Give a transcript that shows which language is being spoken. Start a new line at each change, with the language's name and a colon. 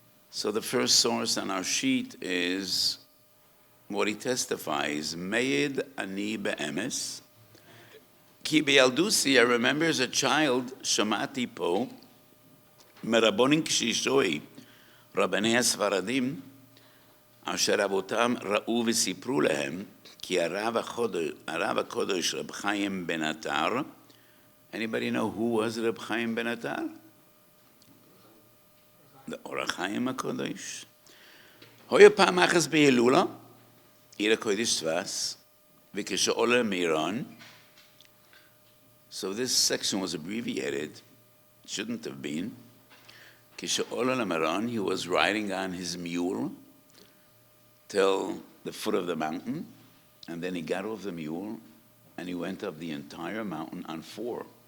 English: So the first source on our sheet is what he testifies,
Hebrew: Meid Ani Be'emes, Ki Be'aldusi,
English: I remember as a child,
Hebrew: Shamati Po, Merabonin Kshishoi, Rabbanei HaSfaradim, אשר אבותם ראו וסיפרו להם כי הרב הקודש רב חיים בן עטר.
English: Anybody know who was Reb Chaim ben Atar? The Or HaChaim HaKodesh.
Hebrew: היה פעם אחת בהילולה, עיר הקודש צבאס, וכשעולה מירון.
English: So this section was abbreviated, shouldn't have been.
Hebrew: כשעולה למירון,
English: he was riding on his mule till the foot of the mountain, and then he got off the mule, and he went up the entire mountain on 4.